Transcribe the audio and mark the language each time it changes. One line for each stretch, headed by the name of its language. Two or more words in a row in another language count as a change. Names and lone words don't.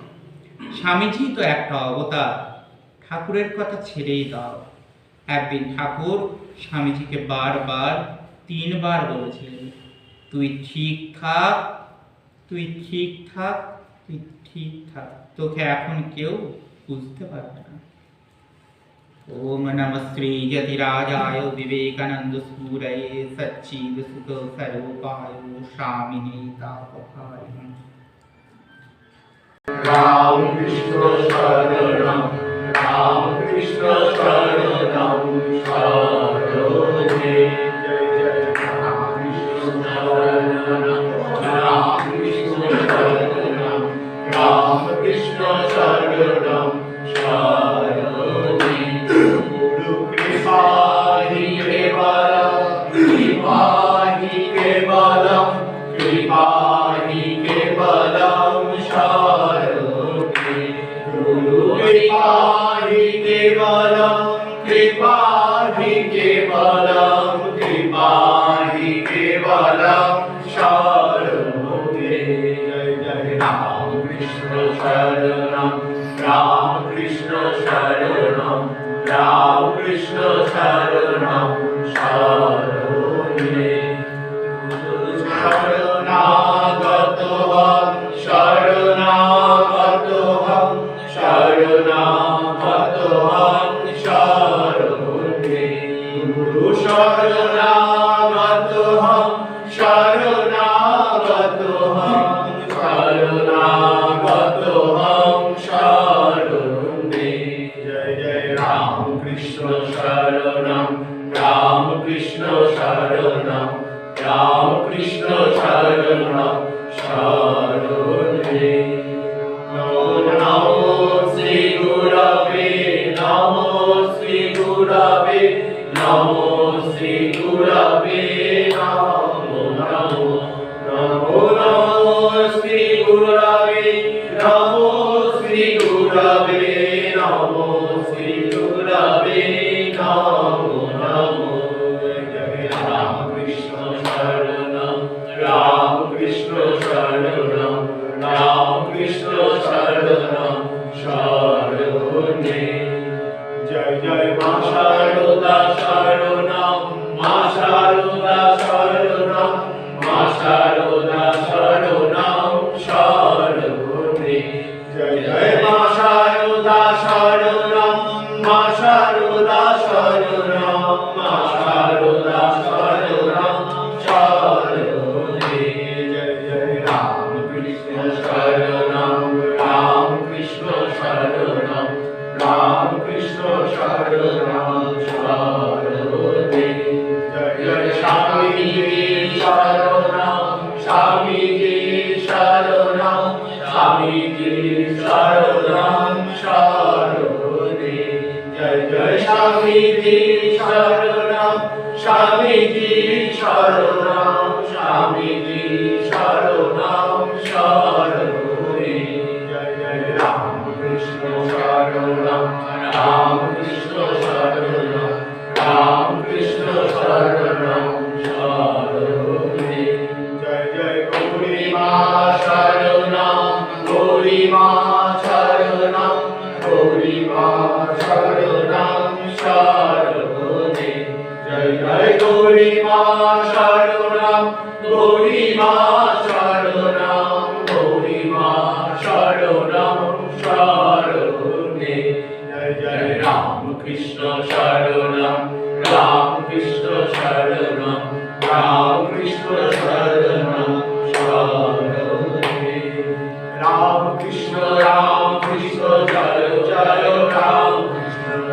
Bangla: স্বামীজি তো একটা অবতার, ঠাকুরের কথা ছেড়েই দাও। একদিন ঠাকুর স্বামীজিকে বারবার 3 বার বলেছিলেন, তুই ঠিক থাক, তুই ঠিক থাক, তুই ঠিক থাক, তোকে এখন কেউ বুঝতে পারবে না।
Sanskrit: ओम नमः श्री यतिराजाय विवेकानंद सूरये सच्चिद सुख स्वरूपाय स्वामिने तापहाय। राम कृष्ण शरणं राम कृष्ण शरणं शरणे। जय जय राम कृष्ण शरणं राम कृष्ण शरणं राम कृष्ण शरणं शरणे। गुरु कृपा ही केवलम कृपा ही केवलम कृपा ही केवलम शरणे। गुरु कृपा ही केवलम कृपा ही केवलम कृपा ही केवलम शरणे। जय जय राम कृष्ण शरणं राम कृष्ण शरणं राम कृष्ण शरणं शरणे। शरणागतोऽहं शरणागतोऽहं शरणागतोऽहं शरणे। गुरु शरणागतोऽहं शरणागतोऽहं शरणागतोऽहं शरणे। जय जय राम कृष्ण शरणं राम कृष्ण शरणं राम कृष्ण शरणं शरणे। नमो नमो श्री गुरवे नमो श्री गुरवे नमो श्री गुरवे नमो नमो नमो नमो श्री गुरवे नमो श्री गुरवे नमो श्री गुरवे नमो नमो। जय राम कृष्ण शरणं राम कृष्ण शरणं राम कृष्ण शरणं शरणे। जय जय मा शारदा शरणं मा शारदा शरणं मा शारदा शरणं शरणे। जय जय मा शारदा शरणं मा शारदा शरणं मा शारदा शरणं शरणे। जय जय राम कृष्ण शरणं राम कृष्ण शरणं राम कृष्ण शरणं शरणे। जय जय स्वामीजी शरणं स्वामीजी शरणं स्वामीजी शरणं शरणे। जय जय स्वामीजी शरणं स्वामीजी शरणं स्वामीजी शरणं शरणे। जय जय राम कृष्ण शरणं राम कृष्ण शरणं राम कृष्ण शरणं शरणे। जय जय गौरी मा शरणं गौरी मा शरणं गौरी मा शरणं शरणे। জয় গৌরী মা শরণম গৌরী মা শরণম গৌরী মা শরণম শরণে জয় জয় রাম কৃষ্ণ শরণম রাম কৃষ্ণ শরণম রাম কৃষ্ণ শরণম শরণে রাম কৃষ্ণ জয় জয় রাম কৃষ্ণ